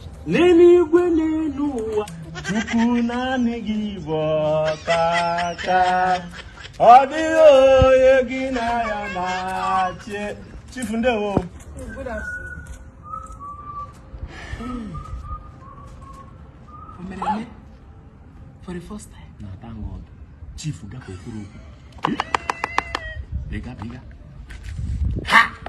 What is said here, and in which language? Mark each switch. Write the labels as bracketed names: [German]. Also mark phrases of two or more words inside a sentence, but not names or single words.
[Igbo] N'eluigwe n'elu ụwa, Chukwu naanị gị bụ ọkaka. Ọ dịghị onye gị na ya na-achị. Chief, ndewo. [English] Good afternoon. [Igbo] Hmm. O mere eme? [English] For the first time. Na thank God. [Igbo] Chief, gafee okwu okwu. Bịga, bịga. Ha!